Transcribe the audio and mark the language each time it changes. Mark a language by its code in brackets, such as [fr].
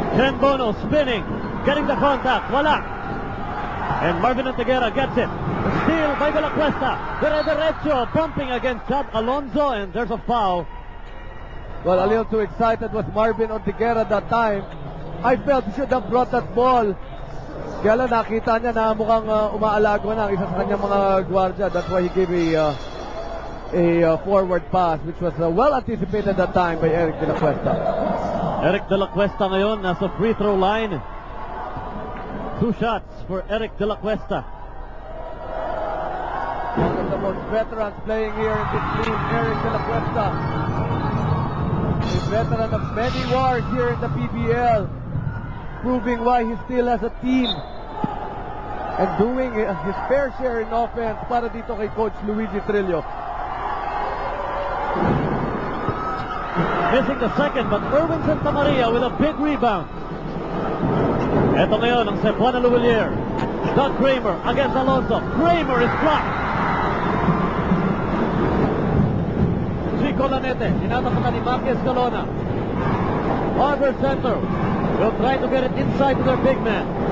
[en] Ken Bono spinning, getting the contact, wala. And Marvin Ortiguera gets it. The steal by De La Cuesta. Derecho bumping against Chad Alonso, and there's a foul. Well, a little too excited was Marvin Ortiguera that time. I felt he should have brought that ball. [tl] Kaya lang nakita niya na mukhang umaalago na ang isa sa kanyang mga gwardiya. [en] That's why he gave a forward pass, which was well anticipated that time by Eric De La Cuesta. Eric De La Cuesta [tl] ngayon nasa [en] free throw line. 2 shots for Eric De La Cuesta. One of the most veterans playing here in this team, Eric De La Cuesta. A veteran of many wars here in the PBL, proving why he still has a team and doing his fair share in offense [tl] para dito kay [en] Coach Luigi Trillo. Missing the second, but Erwin Santamaria with a big rebound. [tl] Ito ngayon ang Cebuana Luwilier. [en] Doug Kramer against Alonso. Kramer is blocked. Chico Lanete, [tl] tinatapakan ni [en] Maki Escalona. Harbor Center will try to get it inside to their big man.